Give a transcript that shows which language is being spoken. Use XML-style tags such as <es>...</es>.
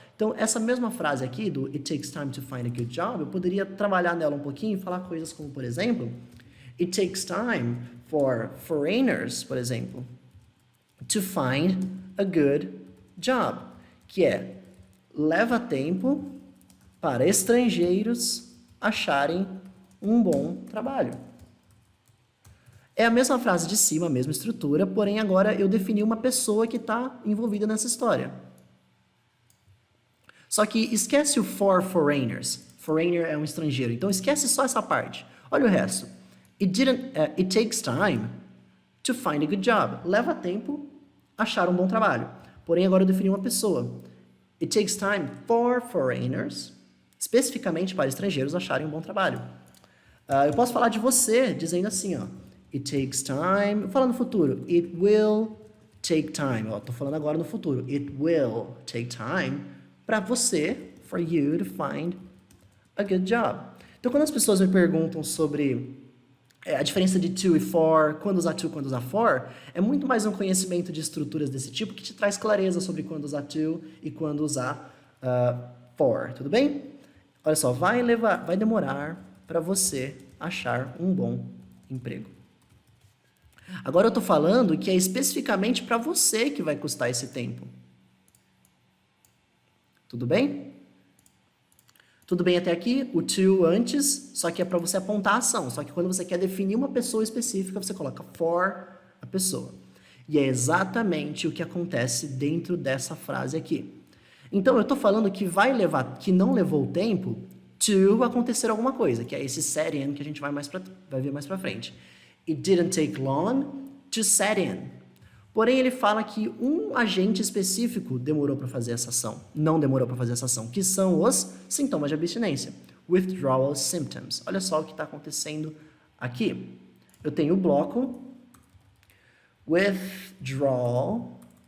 <pt>Então, essa mesma frase aqui do</pt> <en>it takes time to find a good job,</en> <pt>eu poderia trabalhar nela um pouquinho e falar coisas como, por exemplo,</pt> <en>it takes time for foreigners,</en> <pt>por exemplo,</pt> <en>to find a good job,</en> <pt>que é leva tempo para estrangeiros acharem um bom trabalho. É a mesma frase de cima, a mesma estrutura, porém agora eu defini uma pessoa que está envolvida nessa história. Só que esquece o</pt> <en>for foreigners.</en> <pt>Foreigner é um estrangeiro, então esquece só essa parte. Olha o resto.</pt> <en>It takes time to find a good job.</en> <pt>Leva tempo achar um bom trabalho. Porém, agora eu defini uma pessoa.</pt> <en>It takes time for foreigners,</en> <pt>especificamente para estrangeiros acharem um bom trabalho. Eu posso falar de você dizendo assim, ó.</pt> <en>It takes time.</en> <pt>Eu falo no futuro.</pt> <en>It will take time.</en> <pt>Estou falando agora no futuro.</pt> <en>It will take time</en> <pt>para você,</pt> <en>for you to find a good job.</en> <pt>Então, quando as pessoas me perguntam sobre a diferença de to e for, quando usar to, quando usar for, é muito mais um conhecimento de estruturas desse tipo que te traz clareza sobre quando usar to e quando usar for, tudo bem? Olha só, vai demorar para você achar um bom emprego. Agora eu estou falando que é especificamente para você que vai custar esse tempo. Tudo bem? Tudo bem até aqui? O to antes, só que é para você apontar a ação. Só que quando você quer definir uma pessoa específica, você coloca for a pessoa. E é exatamente o que acontece dentro dessa frase aqui. Então, eu estou falando que que não levou tempo to acontecer alguma coisa, que é esse set in que a gente vai ver mais para frente.</pt> <en>It didn't take long to set in.</en> <pt>Porém, ele fala que um agente específico demorou para fazer essa ação, não demorou para fazer essa ação, que são os sintomas de abstinência.</pt> <en>Withdrawal symptoms.</en> <pt>Olha só o que está acontecendo aqui. Eu tenho o bloco withdraw</pt>